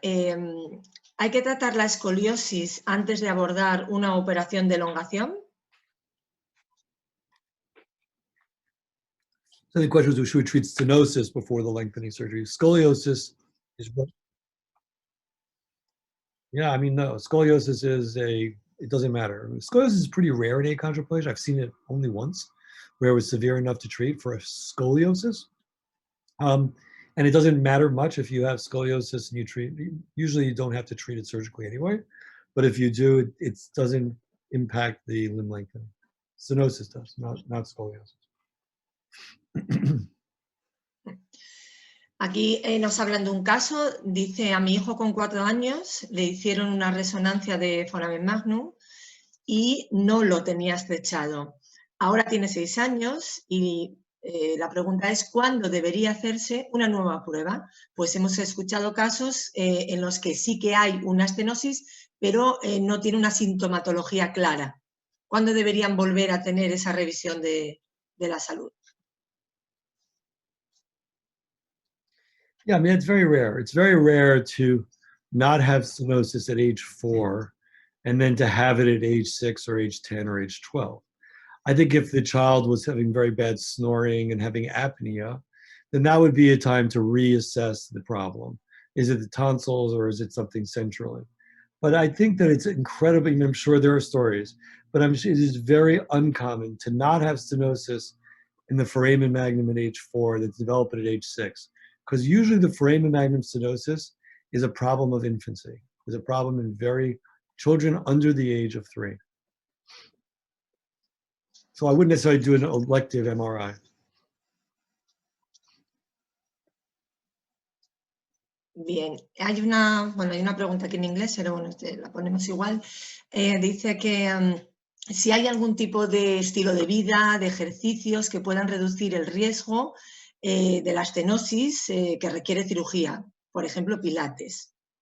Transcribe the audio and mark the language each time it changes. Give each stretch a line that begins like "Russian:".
Spanish: ¿Hay que tratar la escoliosis antes de abordar una operación de elongación?
English: So the question was, should we treat stenosis before the lengthening surgery? Scoliosis is what? Yeah, I mean, no. Scoliosis it doesn't matter. Scoliosis is pretty rare in achondroplasia. I've seen it only once, where it was severe enough to treat for a scoliosis. And it doesn't matter much if you have scoliosis and you treat, usually you don't have to treat it surgically anyway, but if you do, it doesn't impact the limb lengthening. Stenosis does, not scoliosis.
Spanish: Aquí nos hablan de un caso, dice, a mi hijo con 4 años le hicieron una resonancia de foramen magnum y no lo tenía estrechado. Ahora tiene 6 años y la pregunta es ¿cuándo debería hacerse una nueva prueba? Pues hemos escuchado casos en los que sí que hay una estenosis, pero no tiene una sintomatología clara. ¿Cuándo deberían volver a tener esa revisión de la salud?
English: Yeah, I mean, it's very rare. It's very rare to not have stenosis at age 4 and then to have it at age 6 or age 10 or age 12. I think if the child was having very bad snoring and having apnea, then that would be a time to reassess the problem. Is it the tonsils or is it something centrally? But I think that it's incredibly, I'm sure there are stories, but it is very uncommon to not have stenosis in the foramen magnum at age 4 that's developed at age 6. Because usually the foramen magnum stenosis is a problem of infancy, is a problem in children under the age of 3. So I wouldn't necessarily do an elective MRI.
Spanish: Bien, hay una pregunta aquí en inglés, pero bueno, la ponemos igual. Dice que si hay algún tipo de estilo de vida, de ejercicios que puedan reducir el riesgo de la estenosis que requiere cirugía, por ejemplo, pilates.